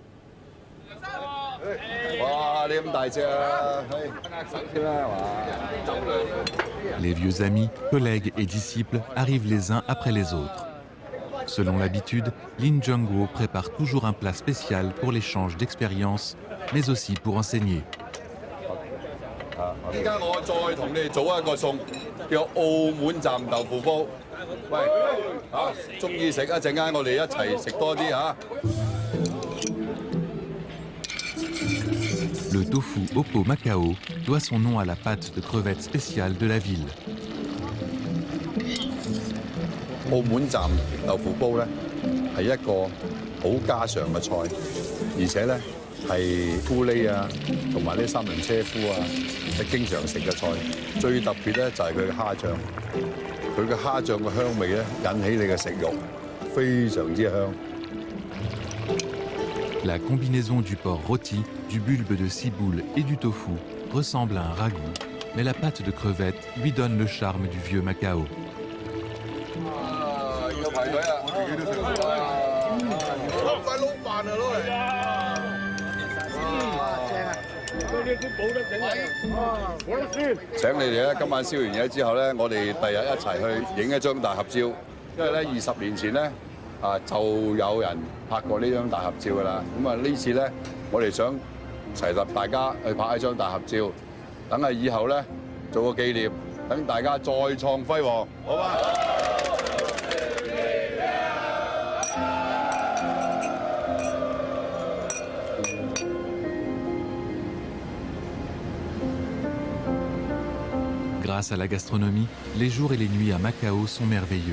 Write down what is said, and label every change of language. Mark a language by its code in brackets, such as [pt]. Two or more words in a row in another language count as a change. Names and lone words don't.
[fr] Les vieux amis, collègues et disciples arrivent les uns après les autres. Selon l'habitude, Lin Zhengguo prépare toujours un plat spécial pour l'échange d'expériences, mais aussi pour enseigner. [yue] 依家我再同你哋做一個餸，叫澳門站豆腐煲。喂，中意食一陣間我哋一齊食多啲嚇。 [fr] Le tofu Oppo Macao doit son nom à la pâte de crevettes spéciale de la ville. [yue] 澳門站豆腐煲咧係一個好家常嘅菜，而且咧係咕喱啊，同埋啲三輪車夫啊，係經常食嘅菜。最特別咧就係佢嘅蝦醬，佢嘅蝦醬嘅香味咧引起你嘅食慾，非常之香。 [fr] La combinaison du porc rôti, du bulbe de ciboule et du tofu ressemble à un ragoût, mais la pâte de crevettes lui donne le charme du vieux Macao. [yue] 要排隊啊！自己都食唔晒。快撈飯啊，攞嚟！請你哋咧，今晚燒完嘢之後咧，我哋第日一齊去影一張大合照，因為咧20年前咧。就有人拍過呢張大合照㗎啦。咁呢次咧，我哋想齊集大家去拍一張大合照，等係以後咧做個紀念，等大家再創輝煌，好嗎？ [fr] Grâce à la gastronomie, les jours et les nuits à Macao sont merveilleux.